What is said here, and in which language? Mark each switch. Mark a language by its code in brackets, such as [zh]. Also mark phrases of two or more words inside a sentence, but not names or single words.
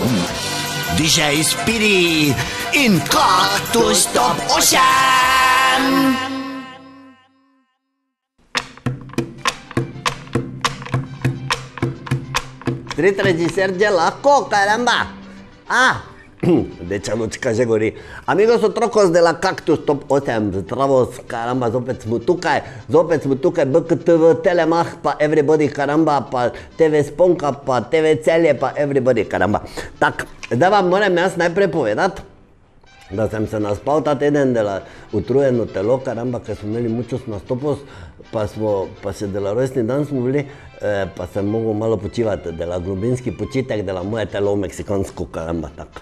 [sl] DJ Spiri in Kaktus Top 8! Street režiser je lahko, caramba. Deča lučka že gori. Amigos otrocos de la Kaktus Top 8, zdravo, caramba, zopet smo tukaj, BKTV, Telemach, pa Everybody, caramba, pa TV Sponka, pa TV Celje, pa Everybody, caramba. Tak, zdaj vam moram jaz najprej povedati, da sem se naspal ta teden, dela utrujeno telo, caramba, ker smo imeli mučos nastopos, pa se dela rojstni dan smo bili, pa sem mogel malo počivati, dela globinski počitek, dela moje telo meksikansko, caramba, tak.